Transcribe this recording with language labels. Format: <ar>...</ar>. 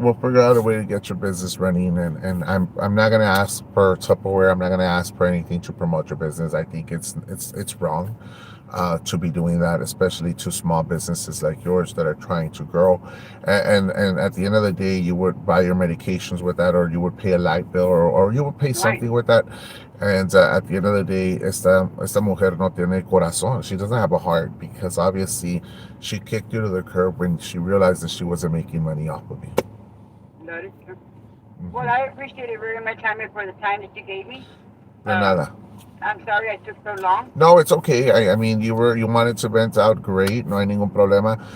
<en>We'll figure out a way to get your business running. And I'm not gonna ask for Tupperware. I'm not gonna ask for anything to promote your business. I think it's wrong to be doing that, especially to small businesses like yours that are trying to grow. And at the end of the day, you would buy your medications with that, or you would pay a light bill, or you would pay Right. something with that. And at the end of the day,</en> <es>esta mujer no tiene corazón.</es> <en>She doesn't have a heart because obviously she kicked you to the curb when she realized that she wasn't making money off of you. That is true. Well, Hmm. I appreciate it very much, Jaime, for the time that you gave me.</en> <es>De nada.</es> <en>I'm sorry I took so long. No, it's okay. I mean, you wanted to vent out, great.</en> <es>No hay ningún problema.</es>